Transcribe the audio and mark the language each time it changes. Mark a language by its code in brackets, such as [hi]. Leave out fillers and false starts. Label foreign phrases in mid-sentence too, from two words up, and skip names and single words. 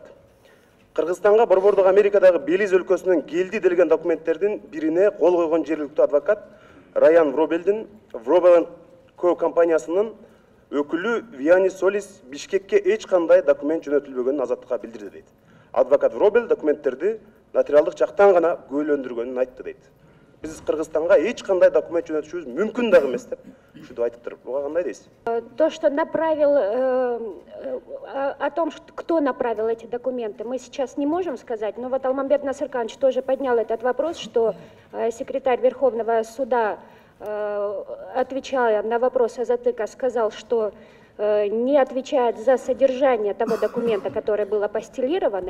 [ky] Кыргызстанга борбордук Америкадагы Белиз өлкөсүнөн келди делген документтердин бирине кол койгон жергиликтүү адвокат Райан Вробелдин Вробел Co компаниясынын өкүлү Виани Солис Бишкекке эч кандай документ жөнөтүлбөгөнүн Азаттыкка билдирди дейт. Адвокат Вробел документтерди нотариалдык жактан гана күбөлөндүргөнүн айтты дейт. Биз Кыргызстанга эч кандай документ жөнөтүшүбүз мүмкүн дагы эмес деп ушинтип айтып туруп. Буга кандай дейсиз? [ru] То, что направил, о том, кто направил эти документы, мы сейчас не можем сказать, но вот Алмамбет Насырканович тоже поднял этот вопрос, что секретарь Верховного суда, отвечая на вопрос Азатыка, сказал, что не отвечает за содержание того документа, который был апостилирован.